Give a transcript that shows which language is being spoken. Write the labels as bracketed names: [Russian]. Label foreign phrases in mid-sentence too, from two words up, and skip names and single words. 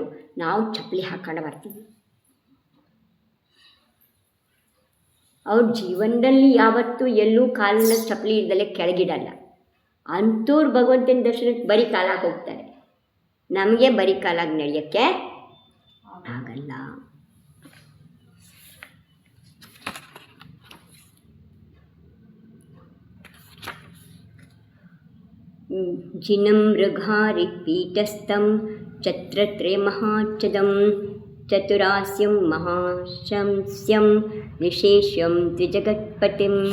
[Kannada] ನಾವು ಚಪ್ಪಲಿ ಹಾಕೊಂಡು ಬರ್ತೀವಿ. ಅವ್ರ ಜೀವನದಲ್ಲಿ ಯಾವತ್ತೂ ಎಲ್ಲೂ ಕಾಲನ್ನ ಚಪ್ಪಲಿ ಇಲ್ದಲೇ ಕೆಳಗಿಡಲ್ಲ. ಅಂಥವ್ರು ಭಗವಂತನ ದರ್ಶನಕ್ಕೆ ಬರೀ ಕಾಲಾಗಿ ಹೋಗ್ತಾರೆ. ನಮಗೆ ಬರೀ ಕಾಲಾಗಿ ನಡೆಯೋಕ್ಕೆ ಆಗಲ್ಲ. [Sanskrit] ಜಿನಂ ಮೃಗಾರಿ ಪೀಠಸ್ಥಂ ಛತ್ರತ್ರಯ ಮಹಾಚ್ಛದಂ ಚತುರಾಸ್ಯಂ ಮಹಾಶಂಸ್ಯಂ ನಿಶೇಷ್ಯಂ ದ್ವಿಜಗತ್ಪತಿಂ